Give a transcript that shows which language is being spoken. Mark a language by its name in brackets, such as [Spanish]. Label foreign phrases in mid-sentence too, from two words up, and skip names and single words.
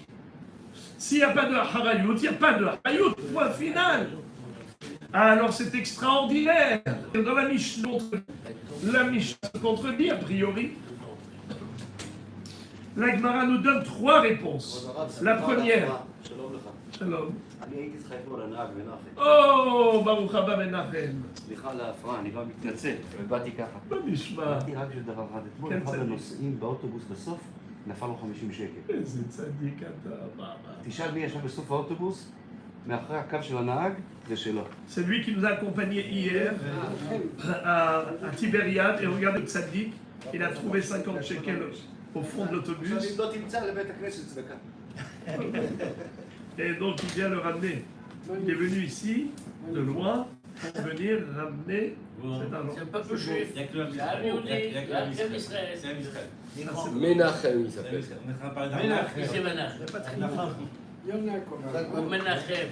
[French] S'il n'y a pas de Harayut, il n'y a pas de Harayut, point final. Alors c'est extraordinaire. Dans la Mishnah se contredit a priori. La Gemara nous donne 3 réponses. La première. Shalom. [Hebrew] Oh, ברוך הבא Menachem. סליחה על ההפרעה, אני גם מתנצל, באתי ככה. מה נשמע? באתי רק של דבר אחד, אתמול כן, אחד צדיק. הנוסעים באוטובוס בסוף, נפל לו 50 שקל. איזה צדיק אתה, מה? תשאל מי ישב בסוף האוטובוס, מאחורי הקו של הנהג, זה שלו. [French] C'est lui qui nous a accompagnés hier à Tibériade et regardez le tzaddik, il a trouvé 50 shekels au fond de l'autobus [Hebrew] לא תמצא לבית הכנסת צדקה. [French] et donc il vient le ramener. Il est venu ici, de loin, pour venir ramener cet argent. C'est un peuple juif. Il y a que le C'est un Yehudi, c'est un Israël. C'est un Israël. Menachem, il s'appelle. On est en train de parler d'arnaque. C'est Menachem. Ou Menachem.